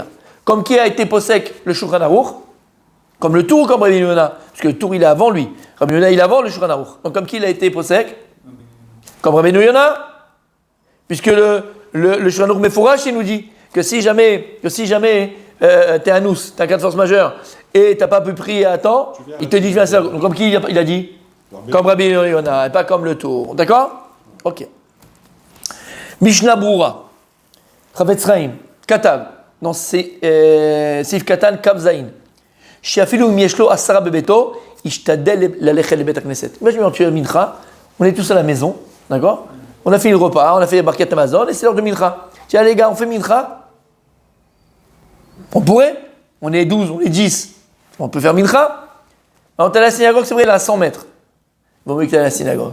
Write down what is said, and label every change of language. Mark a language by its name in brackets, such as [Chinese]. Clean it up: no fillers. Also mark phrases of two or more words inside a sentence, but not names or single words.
[French] Comme qui a été posek le Shulchan Aruch, comme le tour ou comme Rabbi Yona, parce que le tour il est avant lui, Rabbi Yona il est avant le Shulchan Aruch, donc comme qui il a été posek, comme Rabbi Yona, puisque le Shulchan Aruch Mefourash il nous dit que si jamais t'es un nous, t'as un cas de force majeure, et t'as pas pu prier à temps, il te dit viens à la synagogue. Donc comme qui il a dit? Comme Rabbi Yona, et pas comme le tour. D'accord? Ok. [Hebrew] משנה ברורה, חפץ חיים, כתב, dans סעיף קטן, כ"ז. שאפילו אם יש לו עשרה בביתו, ישתדל ללכת לבית הכנסת. [French] Imagine, tu es mincha, on est tous à la maison, d'accord? On a fait le repas, on a fait les barquettes Amazon, et c'est l'heure de mincha. Tiens les gars, on fait mincha? On pourrait? On est 12, on est 10. On peut faire mincha? Alors t'es à la synagogue, c'est vrai, elle est à 100 mètres. Il vaut mieux que tu ailles à la synagogue.